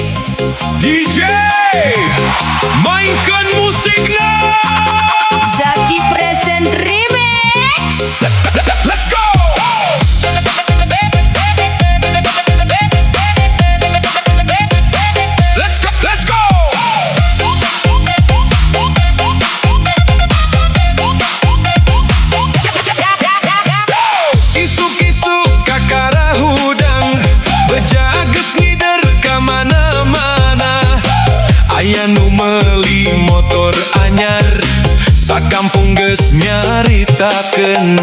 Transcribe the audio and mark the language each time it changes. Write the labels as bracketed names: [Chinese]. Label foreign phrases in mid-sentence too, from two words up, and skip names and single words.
[Indonesian] DJ mainkan musiknya. Zaki Present Remix. [English] Let's go. Let's go. [Sundanese] Isuk-isuk kakara hudang bejages ngider ka mana-mana. Aya nu meuli motor anyar sakampung geus nyaritakeun.